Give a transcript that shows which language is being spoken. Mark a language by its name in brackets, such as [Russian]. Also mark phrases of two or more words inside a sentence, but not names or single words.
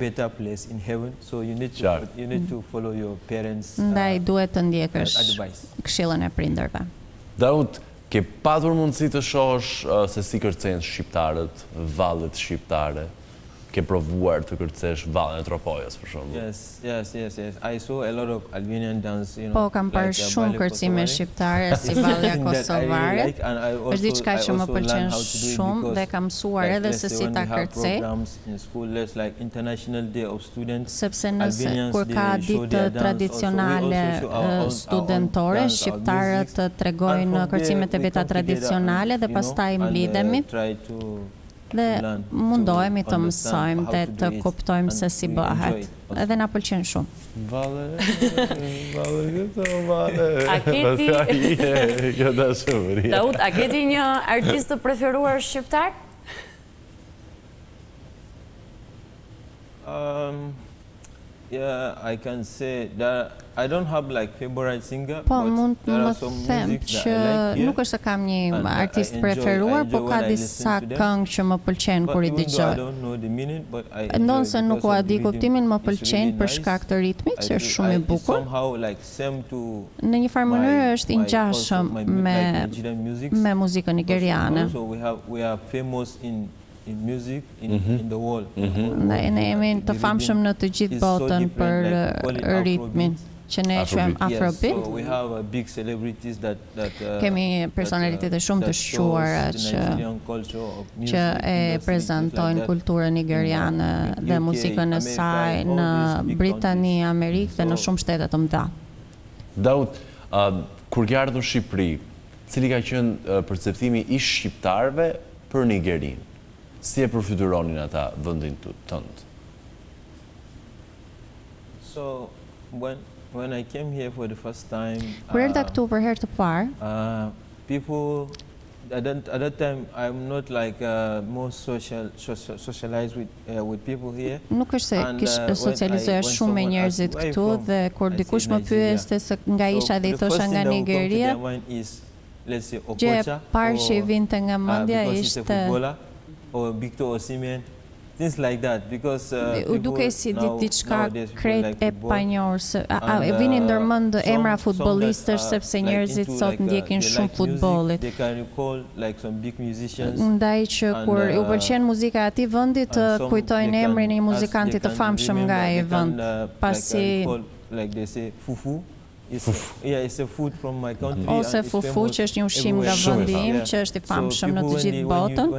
[Albanian] Ndaj duhet të ndjekësh këshillën e prindërve. Daut, ke patur mundësi të shohësh se si kërcejnë shqiptarët, vallet shqiptare? Ke provuar të kërcesh vallën e Tropojës, për shembull? [English] Yes. I saw a lot of Albanian dance, [Albanian] Po, kam parë shumë kërcime shqiptare si vallja kosovare. Është diçka që më pëlqen shumë dhe kam mësuar edhe se si ta kërcej. Sepse nëse kur ka ditë tradicionale studentore, shqiptarët tregojnë kërcimet e veta tradicionale dhe pastaj mblidhemi dhe mundohemi të mësojmë dhe të kuptojmë se si bëhet. Edhe na pëlqen shumë. Daut, a keti një artist të preferuar shqiptar? [English] Yeah, I can say that I don't have like favorite singer. [Albanian] Po mund të më them që nuk është se kam një artist preferuar, po ka disa këngë që më pëlqejnë kur i dëgjoj. Ndonë se nuk ua di kuptimin, më pëlqejnë për shkak të ritmit, që është shumë i bukur. Në një farë mënyrë është i ngjashëm me muzikën nigeriane. [English] In music in the world. [Albanian] Ne jemi të famshëm në të gjithë botën për ritmin që ne quajmë Afrobeat. Kemi personalitete shumë të shquara që e prezantojnë kulturën nigeriane dhe muzikën e saj në Britani, Amerikë dhe në shumë shtete të mëdha. Daut, kur ke ardhur në Shqipëri, cili ka qenë perceptimi i shqiptarëve për Nigerinë? Si e përfituronin ata vendin tënd? [English] So when I came here for the first time, [Albanian] kur erdha këtu për herë të parë, [English] people at that time I'm not like more socialized with people here. [Albanian] Nuk është se socializoja shumë me njerëzit këtu dhe kur dikush më pyeste se nga isha dhe i thosha nga Nigeria, gjë e parë që i vinte nga mendja ishte [English] or Victor Osimhen, things like that, because [Albanian] duke si diçka krejt e panjohur, e vini ndërmend emra futbollistësh sepse njerëzit sot ndjekin shumë futbollit. Ndaj që kur u pëlqen muzika e atij vendi të kujtojnë emrin e një muzikanti të famshëm nga ai vend, pasi ose fufu, që është një ushqim nga vendi im, që është i famshëm në të gjithë botën.